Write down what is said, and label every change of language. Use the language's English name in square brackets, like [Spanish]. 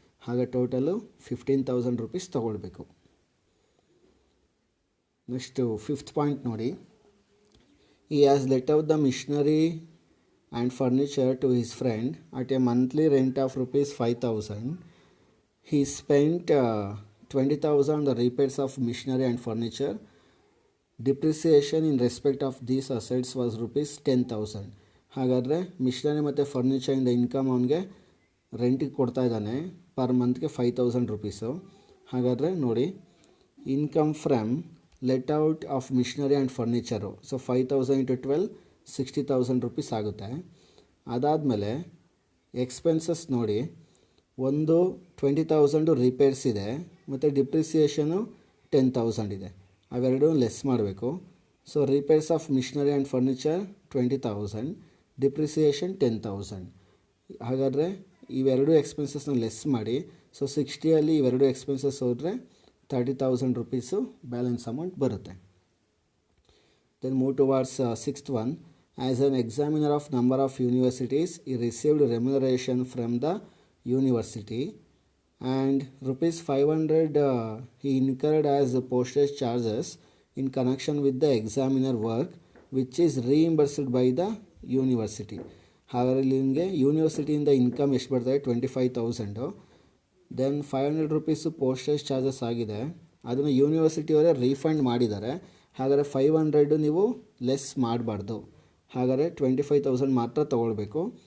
[Kannada] ಹಾಗೆ total 15,000 rupees ತೊಗೊಳ್ಬೇಕು. Next fifth point ನೋಡಿ. [English] He has let out the machinery and furniture to his friend at a monthly rent of rupees 5,000. he spent 20,000 on the repairs of machinery and furniture. Depreciation in respect of these assets was rupees 10,000. [Kannada] ಹಾಗಾದರೆ missionary ಮತ್ತು ಫರ್ನಿಚರಿಂದ income ಅವನಿಗೆ ರೆಂಟಿಗೆ ಕೊಡ್ತಾ ಇದ್ದಾನೆ per ಮಂತ್ಗೆ 5,000 rupees. ಹಾಗಾದರೆ ನೋಡಿ, [English] income from let out of machinery and furniture [Kannada] so 5,000 × 12 60,000 rupees ಆಗುತ್ತೆ. ಅದಾದಮೇಲೆ expenses ನೋಡಿ, ಒಂದು 20,000 ರಿಪೇರ್ಸ್ ಇದೆ ಮತ್ತು ಡಿಪ್ರಿಸಿಯೇಷನು 10,000 ಇದೆ. ಅವೆರಡೂ ಲೆಸ್ ಮಾಡಬೇಕು. So [English] repairs of machinery and furniture [Kannada] 20,000, depreciation 10,000. ಹಾಗಾದರೆ ಇವೆರಡು ಎಕ್ಸ್ಪೆನ್ಸಸ್ನ ಲೆಸ್ ಮಾಡಿ. ಸೊ 60ಅಲ್ಲಿ ಇವೆರಡು ಎಕ್ಸ್ಪೆನ್ಸಸ್ ಹೋದರೆ 30,000 ರುಪೀಸು ಬ್ಯಾಲೆನ್ಸ್ ಅಮೌಂಟ್ ಬರುತ್ತೆ. [English] Then move towards sixth one. As an examiner of number of universities, he received remuneration from the university, and rupees 500 he incurred as postage charges in connection with the examiner work, which is reimbursed by the university. [Kannada] ಹಾಗಾದರೆ ಇಲ್ಲಿ ನಿಮಗೆ ಯೂನಿವರ್ಸಿಟಿಯಿಂದ income ಎಷ್ಟು ಬರ್ತದೆ 25,000. Then 500 rupees postage charges ಆಗಿದೆ, ಅದನ್ನು ಯೂನಿವರ್ಸಿಟಿಯವರೇ refund ಮಾಡಿದ್ದಾರೆ. ಹಾಗಾದರೆ 500 ನೀವು ಲೆಸ್ ಮಾಡಬಾರ್ದು, ಹಾಗಾದರೆ 25,000 ಮಾತ್ರ ತೊಗೊಳ್ಬೇಕು.